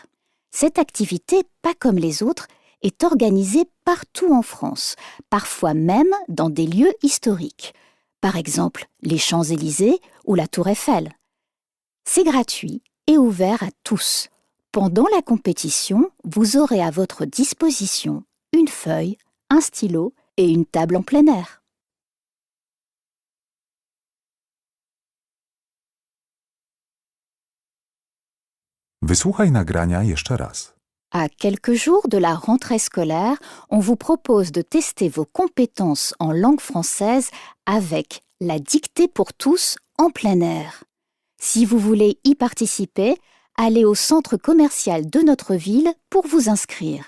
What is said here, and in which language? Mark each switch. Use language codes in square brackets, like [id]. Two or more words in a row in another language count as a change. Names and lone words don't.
[fr] Cette activité, pas comme les autres, est organisée partout en France, parfois même dans des lieux historiques. Par exemple, les Champs-Élysées ou la Tour Eiffel. C'est gratuit et ouvert à tous. Pendant la compétition, vous aurez à votre disposition une feuille, un stylo et une table en plein air. [pl] Wysłuchaj nagrania jeszcze raz. [fr] À quelques jours de la rentrée scolaire, on vous propose de tester vos compétences en langue française avec la dictée pour tous en plein air. Si vous voulez y participer, allez au centre commercial de notre ville pour vous inscrire.